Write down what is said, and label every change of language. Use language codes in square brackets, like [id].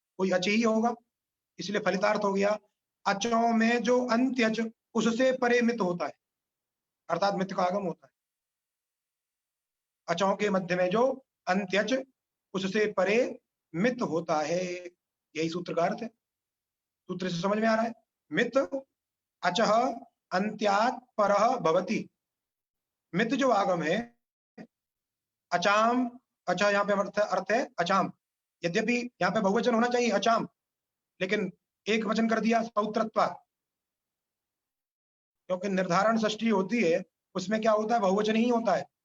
[hi] कोई अच ही होगा, इसलिए फलितार्थ हो गया अचों में जो अंत्यच उससे परे मित होता है, अर्थात मित का आगम होता है। अचों के मध्य में जो अंत्यच उससे परे मित होता है, यही सूत्र का अर्थ है। सूत्र से समझ में आ रहा है? [sa] मित अचः अंत्यात् परः भवति। [hi] मित जो आगम है, अचाम, अच्छा यहाँ पे अर्थ है अचाम। यद्यपि यहाँ पे बहुवचन होना चाहिए अचाम, लेकिन एक वचन कर दिया सौत्रत्वा, क्योंकि निर्धारण षष्ठी होती है उसमें क्या होता है? बहुवचन ही होता है।